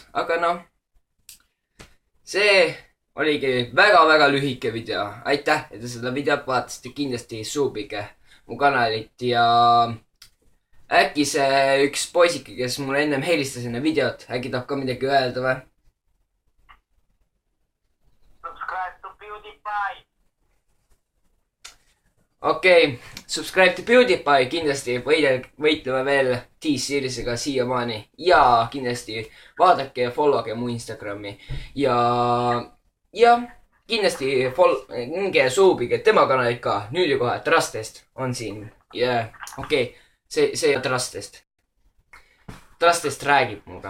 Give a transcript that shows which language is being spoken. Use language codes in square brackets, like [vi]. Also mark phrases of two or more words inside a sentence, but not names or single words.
[et] Aga noh, see oligi väga lühike video. Aitäh, et te seda videot vaatasite, kindlasti suubige mu kanalit ja äkki see üks poisike, kes mulle ennem helistas enne videot, äkki tahab ka midagi öelda või? [en] Subscribe to PewDiePie. [et] Okei, [en] subscribe to PewDiePie, [et] kindlasti võitleme veel T-Seriesega siiamaani. Ja kindlasti vaadake ja followge mu Instagrami. Ja kindlasti minge suubige tema kanalit ka. Nüüd ju kohe, Trustest on siin. Okei. See Trustest. Trustest räägib muga.